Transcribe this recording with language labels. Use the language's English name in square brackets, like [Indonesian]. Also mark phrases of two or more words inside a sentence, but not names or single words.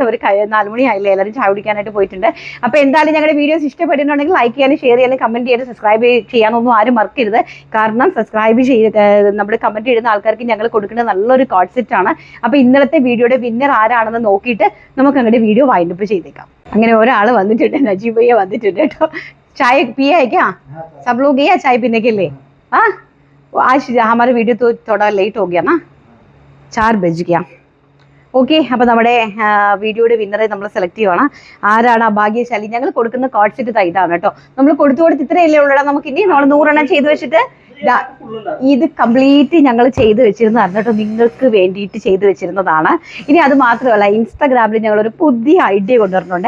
[Malayalam] അവർ 4 മണി ആയില്ലേ, എല്ലാവരും ചായ കുടിക്കാനായിട്ട് പോയിട്ടുണ്ട്. അപ്പോൾ എന്തായാലും ഞങ്ങളുടെ വീഡിയോസ് ഇഷ്ടപ്പെട്ടിട്ടുണ്ടെങ്കിൽ ലൈക്ക് ചെയ്യാനും ഷെയർ ചെയ്യാനും കമൻറ്റ് ചെയ്യാനും സബ്സ്ക്രൈബ് ചെയ്യാനൊന്നും ആരും മറക്കരുത്. കാരണം സബ്സ്ക്രൈബ് നമ്മൾ കമൻറ്റ് ചെയ്യുന്ന ആൾക്കാർക്ക് ഞങ്ങൾ കൊടുക്കുന്ന നല്ലൊരു കോട്ട് സെറ്റ് ആണ്. അപ്പോൾ ഇന്നലത്തെ വീഡിയോയുടെ വിന്നർ ആരാണെന്ന് നോക്കിയിട്ട് നമുക്ക് അങ്ങനെ വീഡിയോ വൈൻഡപ്പ് ചെയ്തേക്കാം. അങ്ങനെ ഒരാൾ വന്നിട്ടുണ്ട്, നജീബ് ഭയ്യ വന്നിട്ടുണ്ട് കേട്ടോ. [Hindi] चाय पिया है क्या? सब लोग गया चाय पीने के लिए? हाँ, आज हमारा वीडियो तो थोड़ा लेट हो गया ना, 4 बज गया. [Malayalam] ഓക്കെ. അപ്പോൾ നമ്മുടെ വീഡിയോയുടെ വിന്നറെ നമ്മൾ സെലക്ട് ചെയ്യുവാണ്. ആരാണ് ആ ഭാഗ്യശാലി? ഞങ്ങൾ കൊടുക്കുന്ന കോട്ട് സെറ്റ് ഇതാണ് കേട്ടോ. നമ്മൾ കൊടുത്ത് ഇത്രയല്ലേ ഉള്ളൂ. നമുക്ക് ഇനി നമ്മൾ 100 എണ്ണം ചെയ്ത് വെച്ചിട്ട് ഇത് കംപ്ലീറ്റ് ഞങ്ങൾ ചെയ്ത് വെച്ചിരുന്നതാണ് കേട്ടോ. നിങ്ങൾക്ക് വേണ്ടിയിട്ട് ചെയ്ത് വെച്ചിരുന്നതാണ്. ഇനി അത് മാത്രമല്ല, ഇൻസ്റ്റാഗ്രാമിൽ ഞങ്ങളൊരു പുതിയ ഐഡിയ കൊണ്ടുവരുന്നുണ്ട്.